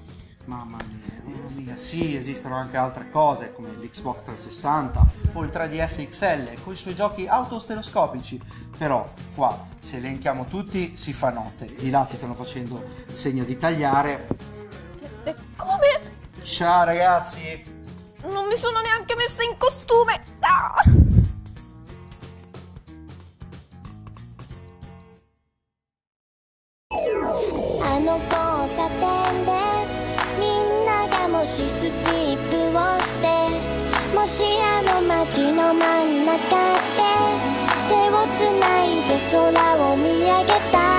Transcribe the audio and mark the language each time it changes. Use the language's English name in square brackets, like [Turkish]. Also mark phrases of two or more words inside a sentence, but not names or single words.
[Italian] Mamma mia, sì, esistono anche altre cose come l'Xbox 360 o il 3DS XL con i suoi giochi autostereoscopici. Però qua, se elenchiamo tutti, si fa notte. Di là si stanno facendo segno di tagliare. E come? Ciao ragazzi! Non mi sono neanche messa in costume! Ah! [Japanese] もしスキップをしてもしあの街の真ん中で手をつないで空を見上げた